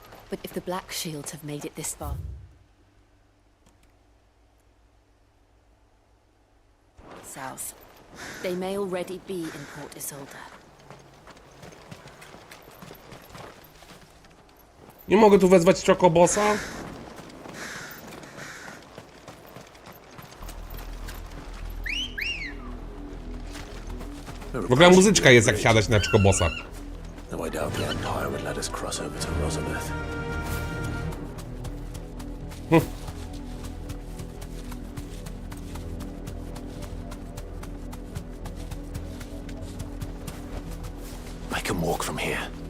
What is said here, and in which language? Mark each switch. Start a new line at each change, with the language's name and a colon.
English: But if the Black Shields have made it this far... south, they may already be in Port Isolde.
Polish: Nie mogę tu wezwać Chocobossa? W ogóle muzyczka jest, jak siadać na Chocobossa.
English: No, I doubt the Empire would let us cross over to Rosalith. I can walk from here.